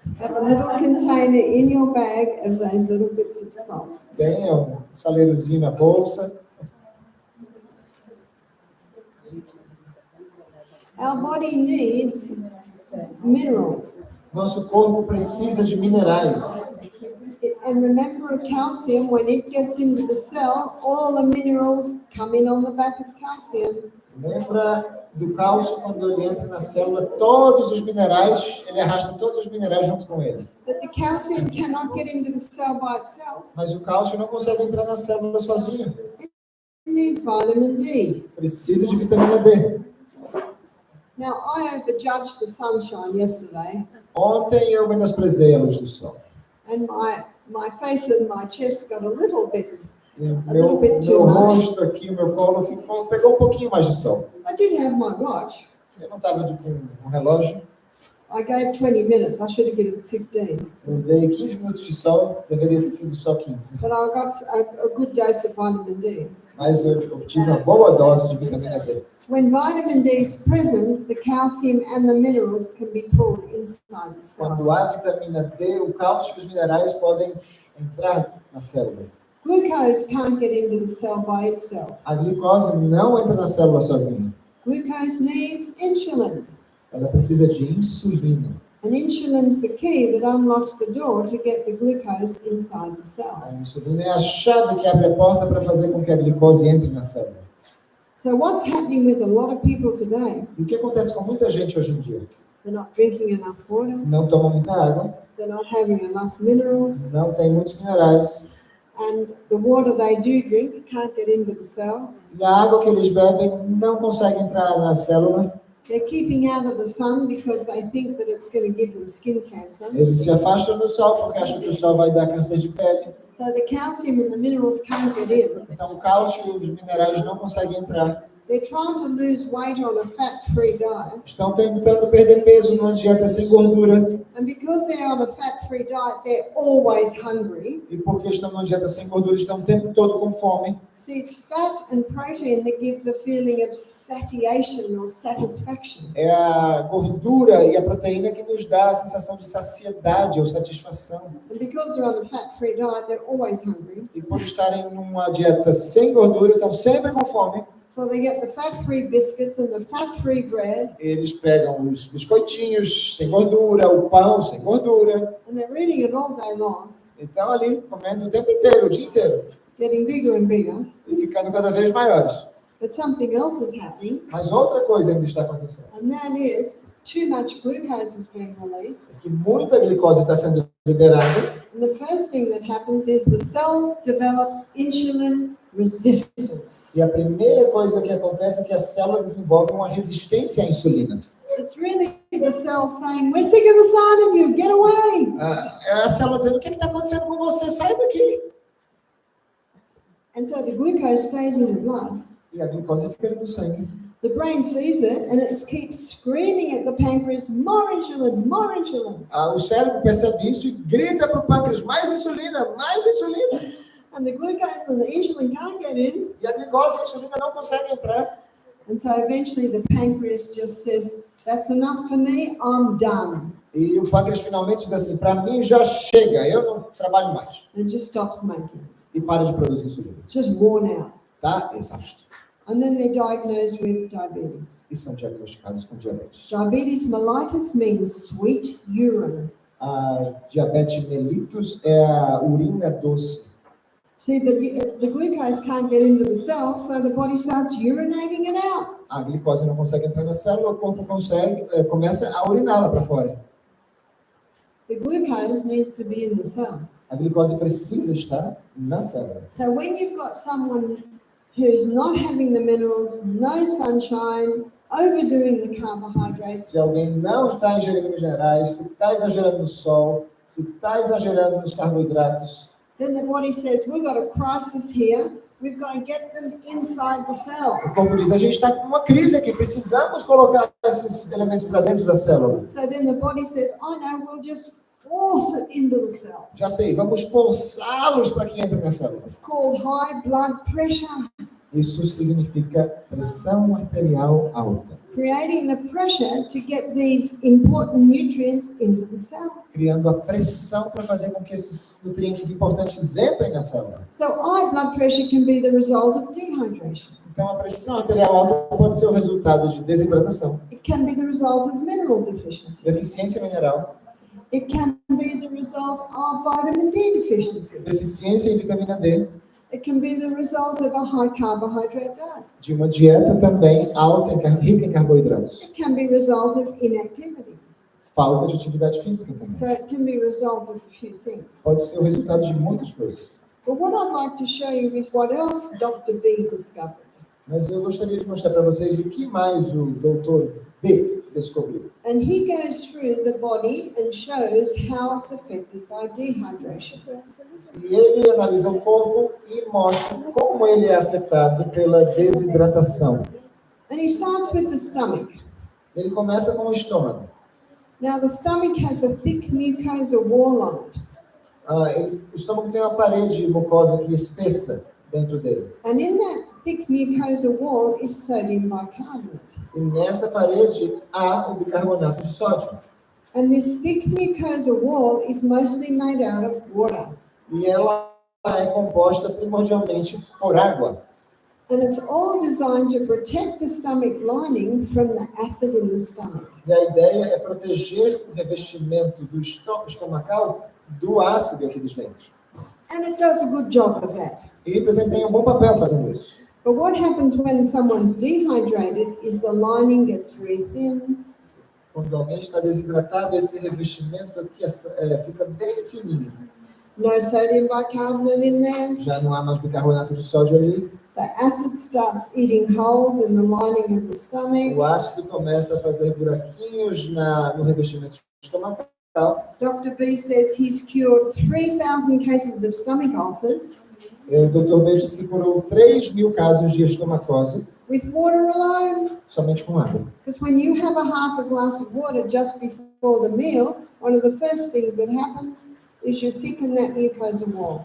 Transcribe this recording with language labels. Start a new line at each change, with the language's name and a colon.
English: Have a little container in your bag of those little bits of salt.
Portuguese: Tenha um saleirozinho na bolsa.
English: Our body needs minerals.
Portuguese: Nosso corpo precisa de minerais.
English: And remember calcium, when it gets into the cell, all the minerals come in on the back of calcium.
Portuguese: Lembra do cálcio, quando ele entra na célula, todos os minerais, ele arrasta todos os minerais junto com ele.
English: But the calcium cannot get into the cell by itself.
Portuguese: Mas o cálcio não consegue entrar na célula sozinho.
English: It needs vitamin D.
Portuguese: Precisa de vitamina D.
English: Now, I overjudged the sunshine yesterday,
Portuguese: Ontem eu menosprezei a luz do sol.
English: and my face and my chest got a little bit.
Portuguese: E o
English: A little bit
Portuguese: meu
English: too much.
Portuguese: rosto aqui, o meu colo pegou um pouquinho mais de sol.
English: I didn't have my watch.
Portuguese: Eu não estava com um relógio.
English: I gave 20 minutes. I should have given 15.
Portuguese: Eu dei 15 minutos de sol, deveria ter sido só 15.
English: But I got a good dose of vitamin D.
Portuguese: Mas eu obtive uma boa dose de vitamina D.
English: When vitamin D is present, the calcium and the minerals can be pulled inside the cell.
Portuguese: Quando há vitamina D, o cálcio e os minerais podem entrar na célula.
English: Glucose can't get into the cell by itself.
Portuguese: A glicose não entra na célula sozinha.
English: Glucose needs insulin.
Portuguese: Ela precisa de insulina.
English: And insulin is the key that unlocks the door to get the glucose inside the cell.
Portuguese: A insulina é a chave que abre a porta para fazer com que a glicose entre na célula.
English: So what's happening with a lot of people today?
Portuguese: E o que acontece com muita gente hoje em dia?
English: They're not drinking enough water.
Portuguese: Não tomam muita água,
English: They're not having enough minerals.
Portuguese: não tem muitos minerais,
English: And the water they do drink can't get into the cell.
Portuguese: e a água que eles bebem não consegue entrar na célula.
English: They're keeping out of the sun because they think that it's going to give them skin cancer.
Portuguese: Eles se afastam do sol porque acham que o sol vai dar câncer de pele.
English: So the calcium and the minerals can't get in.
Portuguese: Então o cálcio e os minerais não conseguem entrar.
English: They're trying to lose weight on a fat-free diet.
Portuguese: Estão tentando perder peso numa dieta sem gordura.
English: And because they're on a fat-free diet, they're always hungry.
Portuguese: E porque estão numa dieta sem gordura, estão o tempo todo com fome.
English: See, it's fat and protein that gives the feeling of satiation or satisfaction.
Portuguese: É a gordura e a proteína que nos dá a sensação de saciedade ou satisfação.
English: And because they're on a fat-free diet, they're always hungry.
Portuguese: E por estarem numa dieta sem gordura, estão sempre com fome.
English: So they get the fat-free biscuits and the fat-free bread,
Portuguese: Eles pegam os biscoitinhos sem gordura, o pão sem gordura.
English: and they're eating it all day long,
Portuguese: E estão ali comendo o tempo inteiro, o dia inteiro.
English: getting bigger and bigger.
Portuguese: E ficando cada vez maiores.
English: But something else is happening,
Portuguese: Mas outra coisa ainda está acontecendo.
English: and that is too much glucose is being released.
Portuguese: É que muita glicose está sendo liberada.
English: And the first thing that happens is the cell develops insulin resistance.
Portuguese: E a primeira coisa que acontece é que a célula desenvolve uma resistência à insulina.
English: It's really the cell saying, we're sick of the sight of you, get away.
Portuguese: É a célula dizendo, o que está acontecendo com você? Sai daqui.
English: And so the glucose stays in the blood.
Portuguese: E a glicose fica ali no sangue.
English: The brain sees it and it keeps screaming at the pancreas, more insulin, more insulin.
Portuguese: O cérebro percebe isso e grita para o pâncreas, mais insulina, mais insulina.
English: And the glucose and the insulin can't get in.
Portuguese: E a glicose e a insulina não conseguem entrar.
English: And so eventually the pancreas just says, that's enough for me, I'm done.
Portuguese: E o pâncreas finalmente diz assim, para mim já chega, eu não trabalho mais.
English: And it just stops making.
Portuguese: E para de produzir insulina.
English: It's just worn out.
Portuguese: Tá exausto.
English: And then they're diagnosed with diabetes.
Portuguese: E são diagnosticados com diabetes.
English: Diabetes mellitus means sweet urine.
Portuguese: A diabetes mellitus é a urina doce.
English: See, the glucose can't get into the cells, so the body starts urinating it out.
Portuguese: A glicose não consegue entrar na célula, o corpo começa a uriná-la para fora.
English: The glucose needs to be in the cell.
Portuguese: A glicose precisa estar na célula.
English: So when you've got someone who's not having the minerals, no sunshine, overdoing the carbohydrates,
Portuguese: Se alguém não está ingerindo minerais, se está exagerando no sol, se está exagerando nos carboidratos,
English: then the body says, we've got a crisis here, we've got to get them inside the cell.
Portuguese: o corpo diz, a gente está com uma crise aqui, precisamos colocar esses elementos para dentro da célula.
English: So then the body says, oh no, we'll just force it into the cell.
Portuguese: Já sei, vamos forçá-los para que entrem na célula.
English: It's called high blood pressure.
Portuguese: Isso significa pressão arterial alta,
English: creating the pressure to get these important nutrients into the cell.
Portuguese: criando a pressão para fazer com que esses nutrientes importantes entrem na célula.
English: So high blood pressure can be the result of dehydration.
Portuguese: Então, a pressão arterial alta pode ser o resultado de desidratação,
English: It can be the result of mineral deficiency.
Portuguese: deficiência mineral,
English: It can be the result of vitamin D deficiency.
Portuguese: deficiência em vitamina D,
English: It can be the result of a high carbohydrate diet.
Portuguese: de uma dieta também alta, rica em carboidratos.
English: It can be a result of inactivity.
Portuguese: Falta de atividade física
English: So
Portuguese: também.
English: it can be a result of a few things.
Portuguese: Pode ser o resultado de muitas coisas.
English: But what I'd like to show you is what else Dr. B discovered.
Portuguese: Mas eu gostaria de mostrar para vocês o que mais o doutor B descobriu.
English: And he goes through the body and shows how it's affected by dehydration.
Portuguese: E ele analisa o corpo e mostra como ele é afetado pela desidratação.
English: And he starts with the stomach.
Portuguese: Ele começa com o estômago.
English: Now the stomach has a thick mucosa wall on it.
Portuguese: O estômago tem uma parede mucosa aqui espessa dentro dele.
English: And in that thick mucosa wall is sodium bicarbonate.
Portuguese: E nessa parede há o bicarbonato de sódio.
English: And this thick mucosa wall is mostly made out of water.
Portuguese: E ela é composta primordialmente por água.
English: And it's all designed to protect the stomach lining from the acid in the stomach.
Portuguese: E a ideia é proteger o revestimento do estomacal do ácido aqui dentro.
English: And it does a good job of that.
Portuguese: E desempenha um bom papel fazendo isso.
English: But what happens when someone's dehydrated is the lining gets very thin.
Portuguese: Quando alguém está desidratado, esse revestimento aqui fica bem fininho.
English: No sodium bicarbonate in there.
Portuguese: Já não há mais bicarbonato de sódio ali.
English: The acid starts eating holes in the lining of the stomach.
Portuguese: O ácido começa a fazer buraquinhos no revestimento estomacal.
English: Dr. B says he's cured 3,000 cases of stomach ulcers
Portuguese: O Dr. B disse que curou 3.000 casos de estomacose
English: with water alone.
Portuguese: somente com água.
English: Because when you have a half a glass of water just before the meal, one of the first things that happens is you thicken that mucosa wall.